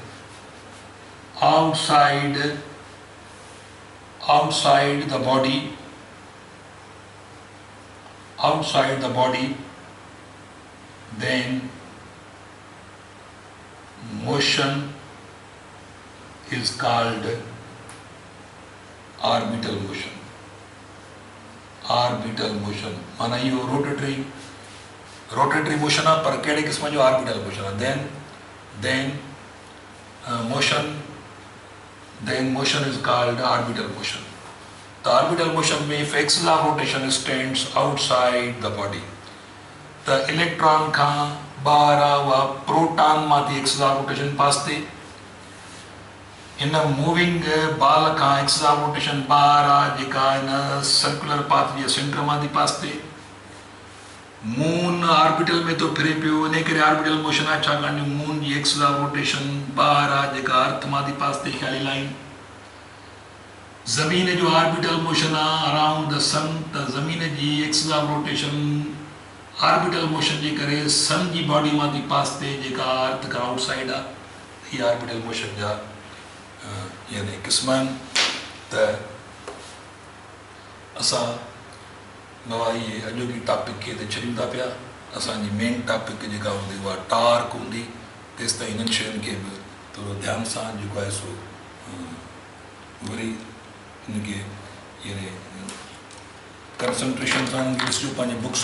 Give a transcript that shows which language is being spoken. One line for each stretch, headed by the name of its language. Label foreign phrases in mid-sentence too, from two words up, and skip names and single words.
English: the body then motion is called orbital motion
Sindhi: माना यो
English: rotatory motion
Sindhi: आहे पर कहिड़े क़िस्म जो
English: orbital motion
Sindhi: आहे then
English: motion is called orbital motion the orbital motion में if axis of rotation stands outside the body त इलेक्ट्रॉन
Sindhi: खां ॿाहिरि उहा प्रोटॉन मां थी
English: axis of rotation
Sindhi: पास थिए हिन
English: moving ball
Sindhi: खां
English: axis of rotation
Sindhi: ॿाहिरि आहे जेका हिन
English: circular path
Sindhi: जे सेंटर मां थी पास थिए मून ऑर्बिटल में तो फिरे पियो इन करे
English: orbital motion
Sindhi: आहे छाकाणि जो मून जी
English: axis of rotation
Sindhi: ॿाहिरि आहे जेका अर्थ मां थी पास थिए ख़्याली लाइन ज़मीन जो
English: orbital motion
Sindhi: आहे
English: around the sun
Sindhi: त ज़मीन जी
English: axis of rotation orbital motion
Sindhi: जे करे सन जी बॉडी मां थी पास थिए जेका अर्थ खां आउटसाइड आहे हीअ
English: orbital motion
Sindhi: जा यानी क़िस्म आहिनि त असां नवा इहे अॼोकी टॉपिक खे त छॾियूं था पिया असांजी
English: main topic
Sindhi: जेका हूंदी उहा टार्क हूंदी तेसि ताईं हिननि शयुनि खे बि थोरो ध्यान सां जेको आहे सो वरी इनके यानी कंसंट्रेशन सां ॾिसजो पंहिंजे बुक्स में।